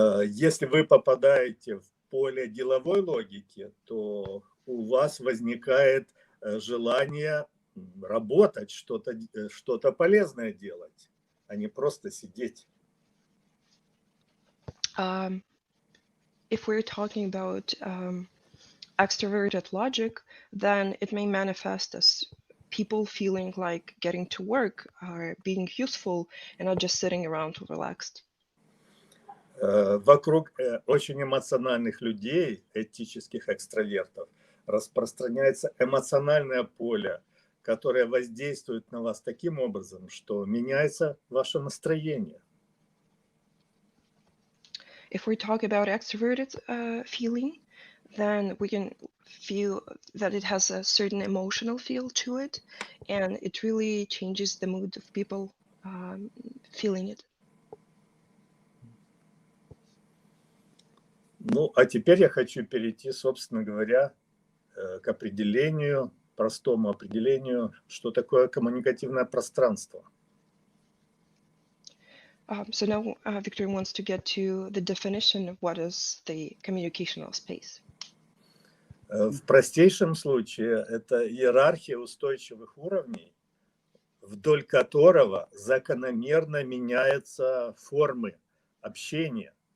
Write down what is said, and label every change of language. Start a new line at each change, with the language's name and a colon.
Russian: Если вы попадаете в поле деловой логики, то у вас возникает желание работать, что-то полезное делать, а не просто сидеть.
English: If we're talking about extroverted logic, then it may manifest as people feeling like getting to work or being useful and not just sitting around relaxed.
Russian: Вокруг очень эмоциональных людей, этических экстравертов, распространяется эмоциональное поле, которое воздействует на вас таким образом, что меняется ваше настроение.
English: If we talk about extroverted feeling, then we can feel that it has a certain emotional feel to it, and it really changes the mood of people feeling it.
Russian: Ну, а теперь я хочу перейти, собственно говоря, к определению простому определению, что такое коммуникативное пространство.
English: So now Victor wants to get to the definition of what is the communicational space.
Russian: В простейшем случае это иерархия устойчивых уровней, вдоль которого закономерно меняются формы общения.